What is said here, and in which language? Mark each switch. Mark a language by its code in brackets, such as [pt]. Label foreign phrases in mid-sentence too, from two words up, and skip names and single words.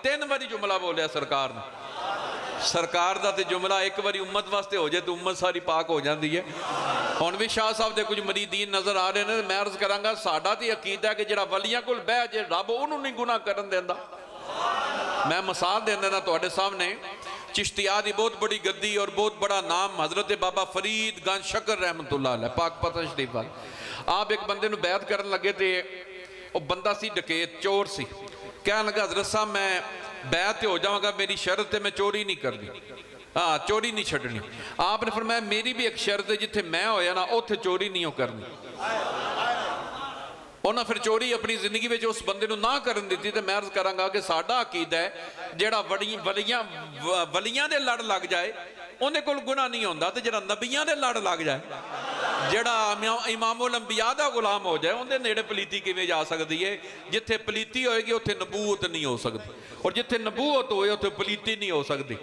[pa] 3 باری جملہ بولیا سرکار نے۔ سرکار دا تے جملہ اک باری امت واسطے ہو جائے تو امت ساری پاک ہو جاتی ہے. ہن بھی شاہ صاحب دے کچھ مریدین نظر آ رہے ہیں. میں عرض کراں گا ساڈا تے عقیدہ ہے کہ جہڑا ولیاں کول بہہ جے رب اوہنوں نہیں گناہ کرن دیندا. میں مثال دے دینا تہاڈے سامنے، چشتیہ دی بہت بڑی گدی اور بہت بڑا نام حضرت بابا فرید گنج شکر رحمۃ اللہ علیہ پاک پتا شریف وال. آپ اک بندے نوں بیعت کرن لگے تو وہ بندہ سی ڈکیت چور سی. کہہ لگا حضرت صاحب میں بیعت ہو جاؤں گا، میری شرط ہے میں چوری نہیں کرنی، ہاں چوری نہیں چھڈنی. آپ نے فرمایا میری بھی اک شرط ہے، جتھے میں ہویا نا اوتھے چوری نہیں ہو کرنی. انہیں فیر چوری اپنی زندگی میں اس بندے نہ کرن دی. تو میں عرض کراں گا کہ ساڈا عقیدہ ہے جہڑا ولیاں دے لڑ لگ جائے انہیں کول گناہ نہیں ہوندا، تے جہڑا نبیاں دے لڑ لگ جائے، جہڑا امام الانبیاء دا غلام ہو جائے، انہیں نیڑے پلیتی کیویں جا سکتی ہے. جتھے پلیتی ہوئے گی اوتھے نبوت نہیں ہو سکتی، اور جتھے نبوت ہوئے اوتھے پلیتی نہیں ہو سکتی.